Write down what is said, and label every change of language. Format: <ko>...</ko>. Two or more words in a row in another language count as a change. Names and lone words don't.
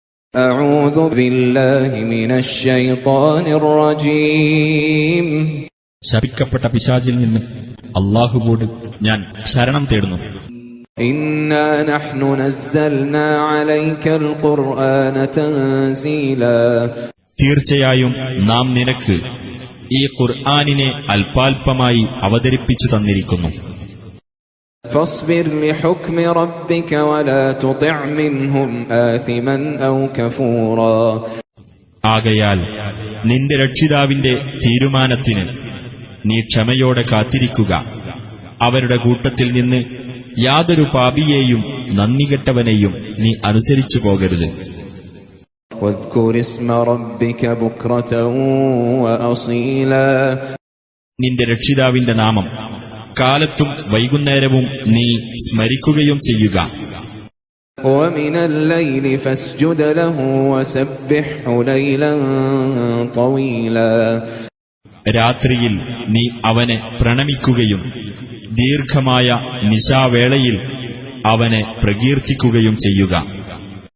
<ar>أعوذ بالله من الشيطان الرجيم</ar> <ml>ശപിക്കപ്പെട്ട പിശാചിൽ നിന്ന് അല്ലാഹുവോട് ഞാൻ ശരണം തേടുന്നു.</ml> <ar>إنا نحن نزلنا عليك القرآن تنزيلا</ar> <ml>തീർച്ചയായും നാം നിനക്ക് ഈ ഖുർആനിനെ അല്പാൽപമായി അവതരിപ്പിച്ചു തന്നിരിക്കുന്നു.</ml> <ar>فاصبر لحكم ربك ولا تطع منهم آثما أو كفورا</ar> <ml>ആകയാൽ നിന്റെ രക്ഷിതാവിന്റെ തീരുമാനത്തിന് നീ ക്ഷമയോടെ കാത്തിരിക്കുക. അവരുടെ കൂട്ടത്തിൽ നിന്ന് യാതൊരു പാപിയെയും നന്ദികെട്ടവനെയും നീ അനുസരിച്ചു പോകരുത്.</ml> <ar>واذكر اسم ربك بكرة وأصيلا</ar> <ml>നിന്റെ രക്ഷിതാവിന്റെ നാമം കാലത്തും വൈകുന്നേരവും നീ സ്മരിക്കുകയും ചെയ്യുക.</ml> <ar>ومن الليل فاسجد له وسبحه ليلا طويلا</ar> <ml>രാത്രിയിൽ നീ അവനെ പ്രണമിക്കുകയും ദീർഘമായ നിശാവേളയിൽ അവനെ പ്രകീർത്തിക്കുകയും ചെയ്യുക.</ml>